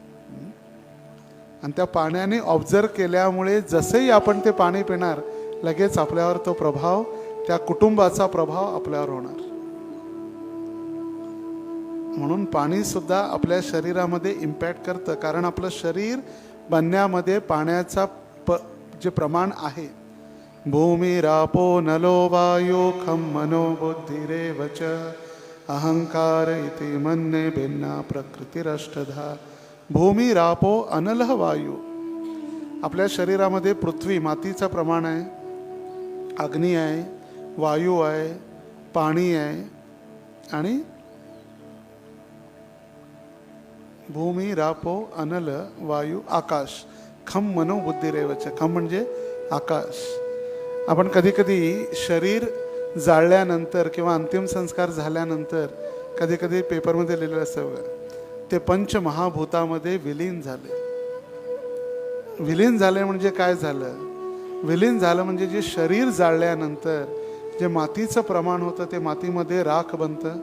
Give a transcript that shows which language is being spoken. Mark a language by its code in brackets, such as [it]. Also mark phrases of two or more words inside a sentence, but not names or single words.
[mr] आणि त्या पाण्याने ऑब्झर्व केल्यामुळे जसंही आपण ते पाणी पिणार, लगेच आपल्यावर तो प्रभाव, त्या कुटुंबाचा प्रभाव आपल्यावर होणार. म्हणून पाणी सुद्धा आपल्या शरीरामध्ये इम्पॅक्ट करतं. कारण आपलं शरीर बनण्यामध्ये पाण्याचा जे प्रमाण आहे, [sa] भूमिरापो नलो वायो खम मनो बुद्धिरेव च अहंकार इति मन्ये भिन्ना प्रकृतिरष्टधा. भूमिरापो अनलः वायू. [mr] आपल्या शरीरामध्ये पृथ्वी, मातीचं प्रमाण आहे, अग्नी आहे, वायू आहे, पाणी आहे आणि भूमी, रापो, अनल, वायू, आकाश. [sa] खम मनो बुद्धिरेवच. [mr] खम म्हणजे आकाश. आपण कधी कधी शरीर जाळल्यानंतर किंवा अंतिम संस्कार झाल्यानंतर कधी कधी पेपरमध्ये लिहिलेलं असतं बघा, ते पंचमहाभूतामध्ये विलीन झाले. विलीन झाले म्हणजे काय झालं? विलीन झालं म्हणजे जे शरीर जाळल्यानंतर जे मातीचं प्रमाण होतं ते मातीमध्ये राख बनतं.